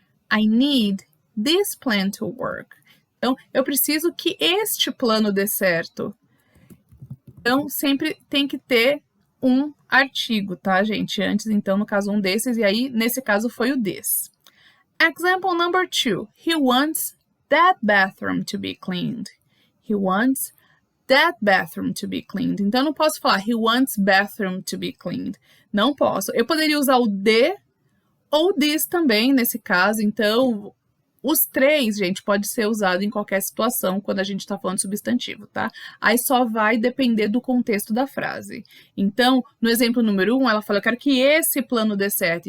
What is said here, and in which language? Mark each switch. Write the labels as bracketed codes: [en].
[en] I need this plan to work. [pt] Então, eu preciso que este plano dê certo. Então, sempre tem que ter um artigo, tá, gente? Antes, então, no caso, um desses, e aí, nesse caso, foi o this. [en] Example number 2. He wants that bathroom to be cleaned. He wants that bathroom to be cleaned. [pt] Então, eu não posso falar [en] he wants bathroom to be cleaned. [pt] Não posso. Eu poderia usar o the ou this também, nesse caso. Então, os três, gente, pode ser usado em qualquer situação quando a gente está falando de substantivo, tá? Aí só vai depender do contexto da frase. Então, no exemplo número 1, ela fala, eu quero que esse plano dê certo.